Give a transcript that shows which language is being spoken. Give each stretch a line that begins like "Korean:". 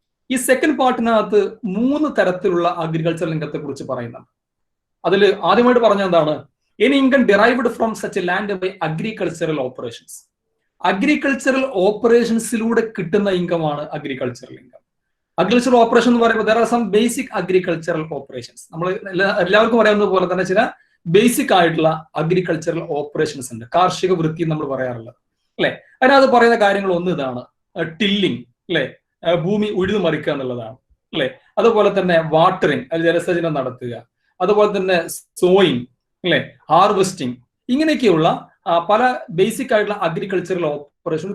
Malayalam: ഈ സെക്കൻഡ് പാർട്ടിനകത്ത് 3 തരത്തിലുള്ള അഗ്രികൾച്ചറൽ ഇൻകത്തെ കുറിച്ച് പറയുന്നുണ്ട്. അതിൽ ആദ്യമായിട്ട് പറഞ്ഞ എന്താണ്,
English: Any income derived from such land by agricultural operations.
Malayalam: Agricultural ഓപ്പറേഷൻസിലൂടെ കിട്ടുന്ന ഇൻകമാണ് അഗ്രികൾച്ചറൽ ഇൻകം. അഗ്രികൾച്ചറൽ ഓപ്പറേഷൻ എന്ന് പറയുമ്പോൾ
English: there are some basic agricultural operations.
Malayalam: നമ്മൾ എല്ലാവർക്കും അറിയാവുന്ന പോലെ തന്നെ ചില ബേസിക് ആയിട്ടുള്ള അഗ്രികൾച്ചറൽ ഓപ്പറേഷൻസ് ഉണ്ട്, കാർഷിക വൃത്തി നമ്മൾ പറയാറുള്ളത് അല്ലെ. അതിനകത്ത് പറയുന്ന കാര്യങ്ങൾ ഒന്ന് ഇതാണ്, ടില്ലിങ് അല്ലെ, ഭൂമി ഉഴുതുമറിക്കുക എന്നുള്ളതാണ് അല്ലെ. അതുപോലെ തന്നെ വാട്ടറിങ്, അത് ജലസേചനം നടത്തുക, അതുപോലെ തന്നെ സോയിങ് അല്ലെ, ഹാർവെസ്റ്റിംഗ്, ഇങ്ങനെയൊക്കെയുള്ള പല ബേസിക് ആയിട്ടുള്ള അഗ്രികൾച്ചറൽ ഓപ്പറേഷൻ.